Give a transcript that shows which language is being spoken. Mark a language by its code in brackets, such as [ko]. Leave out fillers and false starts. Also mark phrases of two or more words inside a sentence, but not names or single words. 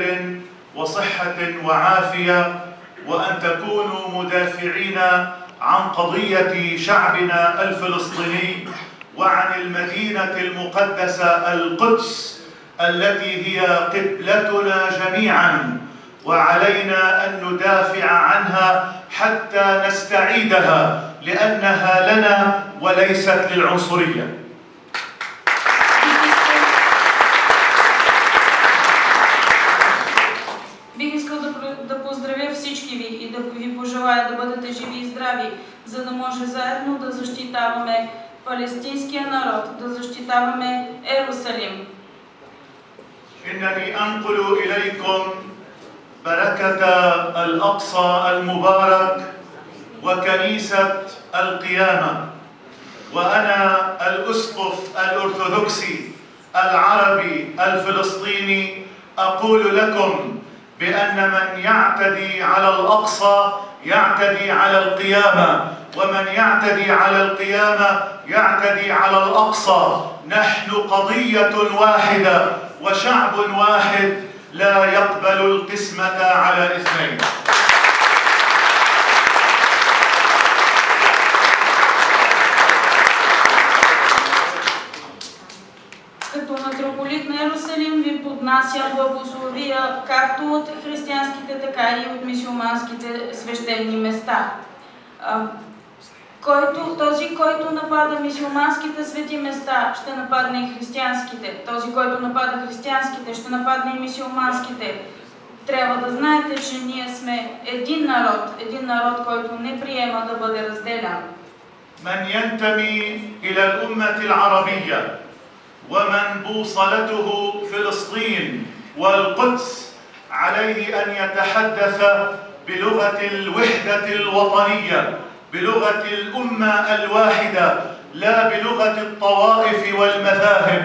[ar] وصحة وعافية، وأن تكونوا مدافعين عن قضية شعبنا الفلسطيني وعن المدينة المقدسة القدس التي هي قبلتنا جميعا، وعلينا أن ندافع عنها حتى نستعيدها لأنها لنا وليست للعنصرية. [bg] Бих искал да поздравя всички ви и да ви пожелая да бъдете живи и здрави, за да може заедно да защитаваме палестинския народ, да защитаваме Ерусалим. [ar] إنني أنقل إليكم بركة الأقصى المبارك وكنيسة القيامة، وأنا الأسقف الأرثوذكسي العربي الفلسطيني أقول لكم بأن من يعتدي على الأقصى يعتدي على القيامة، ومن يعتدي على القيامة يعتدي على الأقصى. نحن قضية واحدة وشعب واحد لا يقبل القسمة على اثنين. [bg] Като митрополит на Ерусалим ви поднасям благословия както от християнските, така и от мюсюлманските свещени места. Този, който напада мюсюлманските свети места, ще нападне и християнските. Този, който напада християнските, ще нападне и мюсюлманските. Трябва да знаете, че ние сме един народ, който не приема да бъде разделян. [ar] من ينتمي إلى الأمة العربية ومن بوصلته فلسطين والقدس عليه أن يتحدث بلغة الوحدة الوطنية، بلغة الأمة الواحدة، لا بلغة الطوائف والمذاهب.